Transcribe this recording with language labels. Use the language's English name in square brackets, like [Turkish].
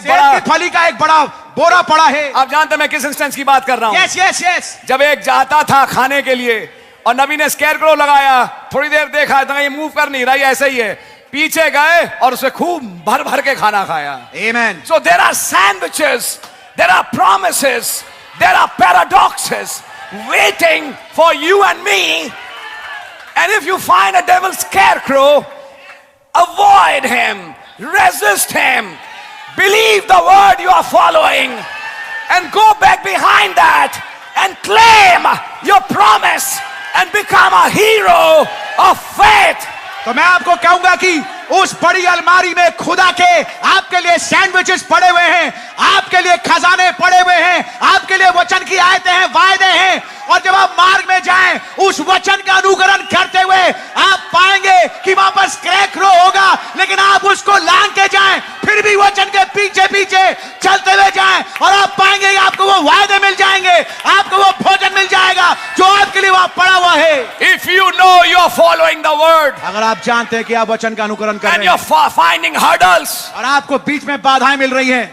[Hindi] सेब की फली का एक बड़ा बोरा पड़ा है। आप जानते हैं मैं किस इंस्टेंस की बात कर रहा हूं? [English] Yes yes yes. [Hindi] जब एक जाता था खाने के लिए और नबी ने स्केयरक्रो लगाया, थोड़ी देर देखा तो ये मूव कर नहीं रहा, ये ऐसे ही है, पीछे गए और उसे खूब भर भर के खाना खाया। आमेन। [English] So there are sandwiches, there are promises, there are paradoxes waiting for you and me. And if you find a devil's scarecrow, avoid him, resist him, believe the word you are following, and go back behind that and claim your promise and become a hero of faith. [Hindi] तो मैं आपको कहूंगा कि उस बड़ी अलमारी में खुदा के आपके लिए सैंडविचेस पड़े हुए हैं, आपके लिए खजाने पड़े हुए हैं, आपके लिए वचन की आयतें हैं, वायदे हैं, और जब आप मार्ग में जाएं उस वचन का अनुकरण करते हुए आप पाएंगे कि वहां पर स्क्रैकरो होगा, लेकिन आप उसको लांग के जाएं, फिर भी वचन के पीछे पीछे चलते हुए जाएं, और आप पाएंगे कि आपको वो वायदे मिल जाएंगे, आपको वो भोजन मिल जाएगा जो आपके लिए वहां पड़ा हुआ है। [English] If you know you are following the word, [Hindi] अगर आप जानते हैं कि आप वचन का अनुकरण कर [English] and [Hindi] रहे [English] you're [Hindi] हैं [English] finding hurdles, [Hindi] और आपको बीच में बाधाएं मिल रही हैं,